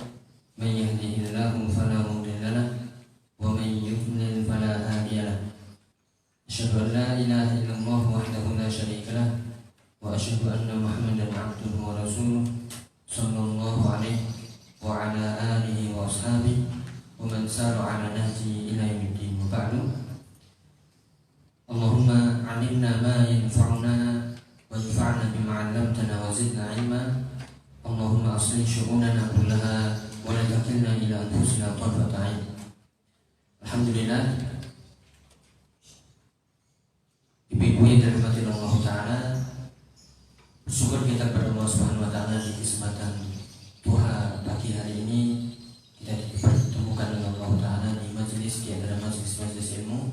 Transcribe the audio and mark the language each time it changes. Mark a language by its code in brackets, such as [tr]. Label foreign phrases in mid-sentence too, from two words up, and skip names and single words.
[ar] من يهده الله فلا مضل له ومن يضلل فلا هادي له. أشهد أن لا إله إلا الله وحده لا شريك له وأشهد أن محمدا عبده ورسوله صلى الله عليه وعلى آله وأصحابه ومن سار على نهجه إلى يوم الدين. وبعد. اللهم علمنا ما ينفعنا وانفعنا بما علمتنا وزدنا علما. اللهم أصلح شؤوننا كلها ولا تكلنا إلى أنفسنا طرفة عين. Alhamdulillah, [id] ibu-ibu yang dirahmati [ar] الله تعالى, [id] bersyukur kita kepada [ar] الله سبحانه وتعالى [id] di kesempatan duha pagi hari ini kita dipertemukan dengan [ar] الله تعالى [id] di majelis di antara majelis ilmu.